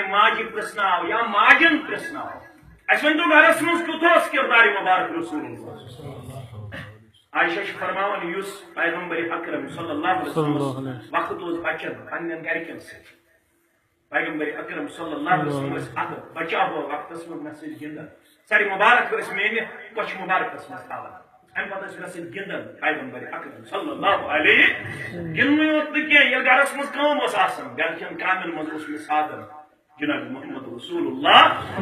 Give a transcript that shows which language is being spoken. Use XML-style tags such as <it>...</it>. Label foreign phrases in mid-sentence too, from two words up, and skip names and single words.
<ks>ماجہِ پرٛژھناو یا ماجن پرٛژھناو اَسہِ ؤنۍتو گرس منٛز کیُتھ اوس کردار مبارک</ks> <ar>رسول اللہ</ar> <ks>عائشہ چھ فرماون یُس پیغمبر اکرم</ks> <ar>صلی اللہ علیہ وسلم</ar> <ks>وقت اوس بچن پننٮ۪ن گرِکٮ۪ن سۭتۍ پیغمبر اکرم</ks> <ar>صلی اللہ علیہ وسلم</ar> <ks>ٲسۍ اتھ بچاو وقتس منٛز مےٚ سۭتۍ گنٛدان سارے مبارک ٲسۍ میٲنہِ کۄچھِ مبارکس منٛز تھاوان امہِ پتہٕ ٲسۍ مےٚ سۭتۍ گنٛدان پیغمبر اکرم</ks> <ar>صلی اللہ علیہ</ar> <ks>گنٛدنٕے یوت نہٕ کینٛہہ ییٚلہِ گرس منٛز کٲم ٲس آسان گرکٮ۪ن کامٮ۪ن منٛز اوس مےٚ ساتھن جناب محمد</ks> <ar>رسول اللہ</ar>